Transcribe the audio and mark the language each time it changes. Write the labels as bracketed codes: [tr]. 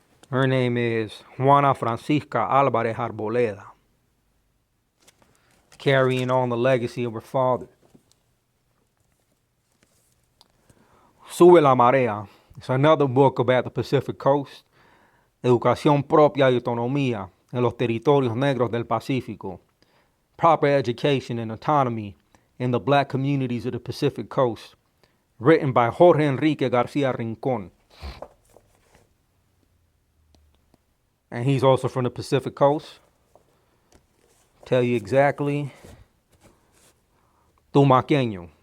[en] Her name is Juana Francisca Alvarez Arboleda, carrying on the legacy of her father. Sube la Marea. It's another book about the Pacific Coast. [es] Educación propia y autonomía en los territorios negros del Pacífico. [en] Proper education and autonomy in the black communities of the Pacific Coast. Written by Jorge Enrique Garcia Rincon. And he's also from the Pacific Coast. Tell you exactly. Tumaqueño.